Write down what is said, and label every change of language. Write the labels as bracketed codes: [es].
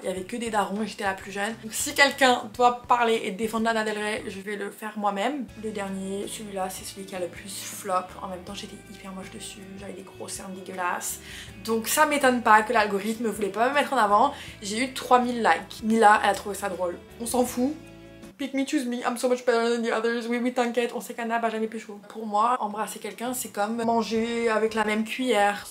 [fr] Il y avait que des darons et j'étais la plus jeune. Donc si quelqu'un doit parler et défendre Lana Del Rey, je vais le faire moi-même. Le dernier, celui-là, c'est celui qui a le plus flop. En même temps, j'étais hyper moche dessus. J'avais des gros cernes dégueulasses. Donc ça m'étonne pas que l'algorithme voulait pas me mettre en avant. J'ai eu 3000 likes. Mila, elle a trouvé ça drôle. On s'en fout. [en] Pick me, choose me, I'm so much better than the others. [fr] Oui, oui, t'inquiète, on sait qu'Anna a jamais pécho. Pour moi, embrasser quelqu'un, c'est comme manger avec la même cuillère.